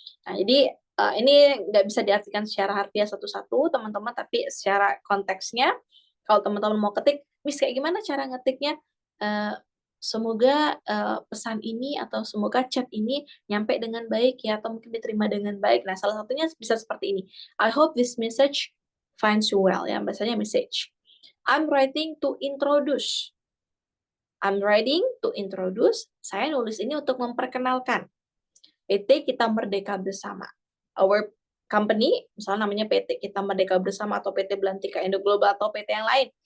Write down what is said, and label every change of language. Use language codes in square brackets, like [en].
[id] Nah, jadi ini nggak bisa diartikan secara harfiah satu-satu, teman-teman, tapi secara konteksnya, kalau teman-teman mau ketik, Miss, kayak gimana cara ngetiknya? Semoga pesan ini atau semoga chat ini nyampe dengan baik ya, atau mungkin diterima dengan baik. Nah, salah satunya bisa seperti ini. [en] I hope this message finds you well [id] ya, bahasanya message. [en] I'm writing to introduce. I'm writing to introduce. [id] Saya nulis ini untuk memperkenalkan PT Kita Merdeka Bersama. [en] Our company, [id] misalnya namanya PT Kita Merdeka Bersama atau PT Belantika Indo Global atau PT yang lain.